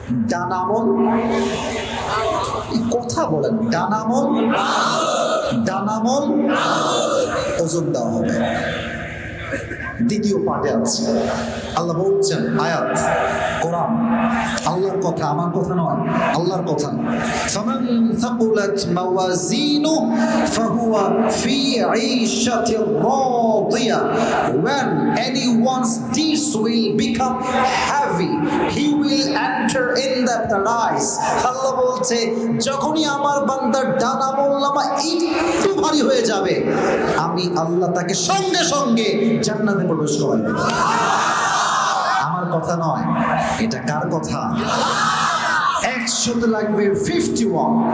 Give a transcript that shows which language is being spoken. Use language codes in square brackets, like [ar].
[bn] ডান আমল, কথা বলেন, ডান আমল, ডান আমল ওজন দেওয়া হবে। দ্বিতীয় পার্টে আছে, আল্লাহ বলছেন আয়াত, কোরআন কালাম, আল্লাহর কথা, আমার কথা নয়, আল্লাহর কথা। [ar] ফামান সাকুলাত মাওয়াজিনু ফাহুয়া ফি ঈশাতির রাদিয়া, [en] when anyone's deeds will become heavy he will enter in the paradise। [bn] আল্লাহ বলছে যখনই আমার বান্দার ডান আমলনামা একটু ভারী হয়ে যাবে, আমি আল্লাহ তাকে সঙ্গে সঙ্গে জান্নাতে প্রবেশ করাই দেব। আমার কথা নয়, এটা কার কথা? 100 লাগবে 51।